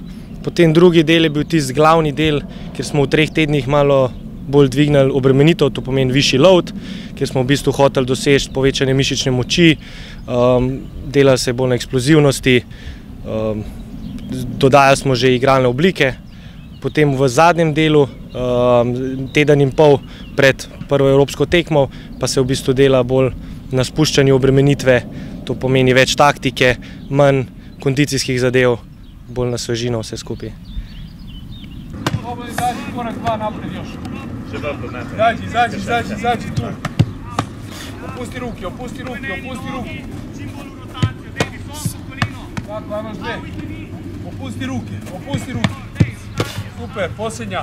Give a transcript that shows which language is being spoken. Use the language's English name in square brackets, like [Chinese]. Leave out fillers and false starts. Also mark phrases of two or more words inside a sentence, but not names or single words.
[Slovenian] Potem drugi del je bil tisti glavni del, kjer smo v 3 tednih malo bolj dvignili obremenitev, to pomeni višji load, kjer smo v bistvu hoteli doseči povečanje mišične moči, delali se bolj na eksplozivnosti, dodajali smo že igralne oblike. Potem v zadnjem delu, teden in pol pred prvo evropsko tekmo, pa se v bistvu dela bolj na spuščanju obremenitve, to pomeni več taktike, manj kondicijskih zadev, bolj na svežino vse skupaj. [Croatian] Izađi tu. Opusti ruki. Opusti ruke. Super, posljednja.